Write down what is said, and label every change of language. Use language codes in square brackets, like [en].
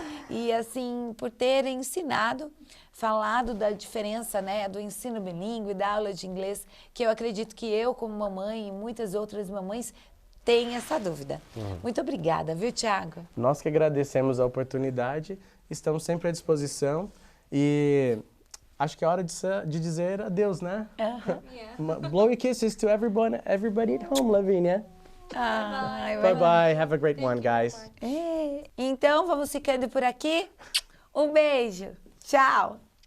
[pt] E assim, por terem ensinado, falado da diferença, né, do ensino bilíngue, da aula de inglês, que eu acredito que eu, como mamãe e muitas outras mamães, têm essa dúvida. Muito obrigada, viu, Thiago? Nós que agradecemos a oportunidade, estamos sempre à disposição e acho que é hora de dizer adeus, né? [en] Blow your kisses to everybody at home, Lavínia. Bye bye. Have a great one, guys. [pt] Então, vamos ficando por aqui. Um beijo. Tchau.